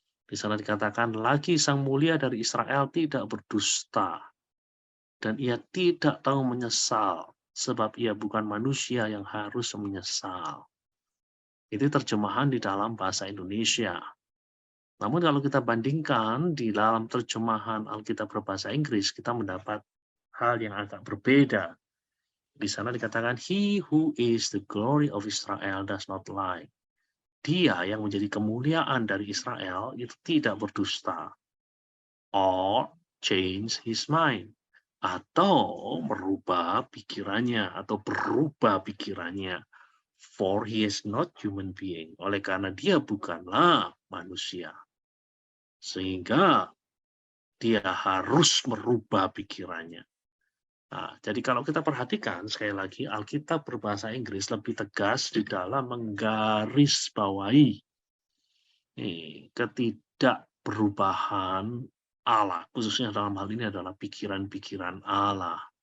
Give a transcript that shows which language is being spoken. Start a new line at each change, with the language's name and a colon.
Indonesian: Di sana dikatakan, lagi Sang Mulia dari Israel tidak berdusta, dan ia tidak tahu menyesal, sebab ia bukan manusia yang harus menyesal. Itu terjemahan di dalam bahasa Indonesia. Namun kalau kita bandingkan di dalam terjemahan Alkitab berbahasa Inggris, kita mendapat hal yang agak berbeda. Di sana dikatakan,
English: he who is the glory of Israel does not lie.
Indonesian: Dia yang menjadi kemuliaan dari Israel itu tidak berdusta.
English: Or change his mind.
Indonesian: Atau merubah pikirannya, atau berubah pikirannya.
English: For he is not human being.
Indonesian: Oleh karena dia bukanlah manusia. Sehingga dia harus merubah pikirannya. Nah, jadi kalau kita perhatikan, sekali lagi, Alkitab berbahasa Inggris lebih tegas di dalam menggarisbawahi ketidakperubahan Allah, khususnya dalam hal ini adalah pikiran-pikiran Allah.